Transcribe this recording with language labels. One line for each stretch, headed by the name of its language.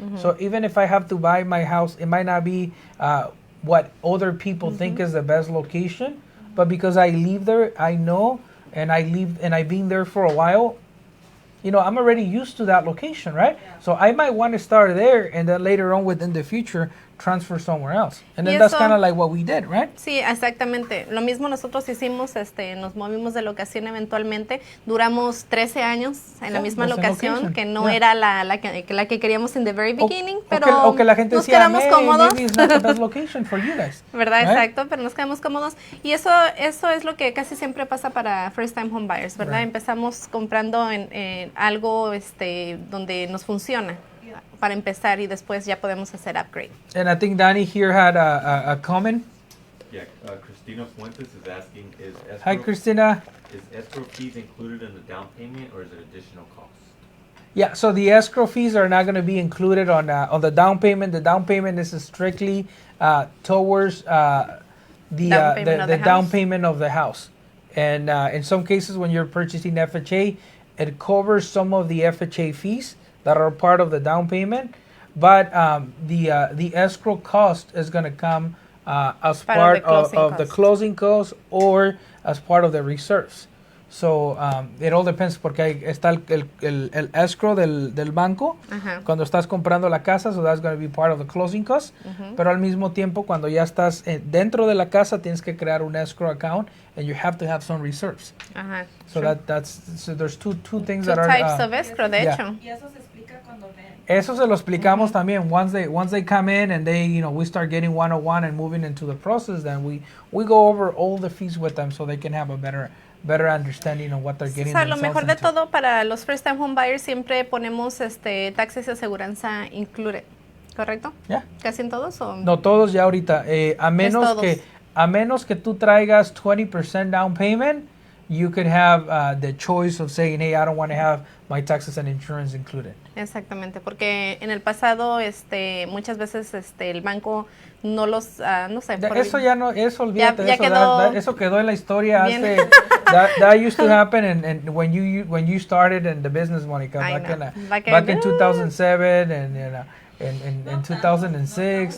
English: So even if I have to buy my house, it might not be what other people think is the best location, but because I live there, I know, and I've been there for a while, I'm already used to that location, right? Yeah. So I might want to start there and then later on within the future transfer somewhere else. And then that's kind of like what we did, right?
Spanish: Sí, exactamente. Lo mismo nosotros hicimos, nos movimos de locación eventualmente. Duramos 13 años en la misma locación, que no era la que queríamos
English: in the very beginning,
Spanish: pero o que la gente nos decía, quedamos cómodos.
English: Maybe it's not the best location for you guys.
Spanish: ¿Verdad?
English: Right?
Spanish: Exacto, pero nos quedamos cómodos. Y eso es lo que casi siempre pasa para first time home buyers, ¿verdad? Right. Empezamos comprando en algo donde nos funciona para empezar y después ya podemos hacer upgrade.
English: And I think Danny here had a comment. Yeah, Christina Fuentes is asking, Hi, Christina. Is escrow fees included in the down payment or is it additional costs? Yeah, so the escrow fees are not going to be included on the down payment. The down payment is strictly towards the down payment of the house. And in some cases, when you're purchasing FHA, it covers some of the FHA fees that are part of the down payment. But the escrow cost is going to come as part of the closing costs or as part of the reserves. So it all depends
Spanish: porque está el escrow del banco cuando estás comprando la casa,
English: so that's going to be part of the closing costs.
Spanish: Pero al mismo tiempo cuando ya estás dentro de la casa tienes que crear un escrow account
English: and you have to have some reserves. So so there's two things that are types of escrow,
Spanish: de hecho. Y eso se explica cuando ven. Eso se lo explicamos también.
English: Once they come in and we start getting 101 and moving into the process, then we go over all the fees with them so they can have a better understanding of what they're getting.
Spanish: O sea, lo mejor de todo para los first time home buyers siempre ponemos taxes y aseguranza included, ¿correcto?
English: Yeah.
Spanish: ¿Casi en todos o? No todos ya ahorita, a menos que tú traigas 20%
English: down payment, you could have the choice of saying, hey, I don't want to have my taxes and insurance included.
Spanish: Exactamente, porque en el pasado muchas veces el banco no los no sé, eso ya no, eso olvídate, ya eso, quedó, eso quedó en la historia hace
English: that used to happen and when you started in the business, Monica, back in 2007 and in 2006.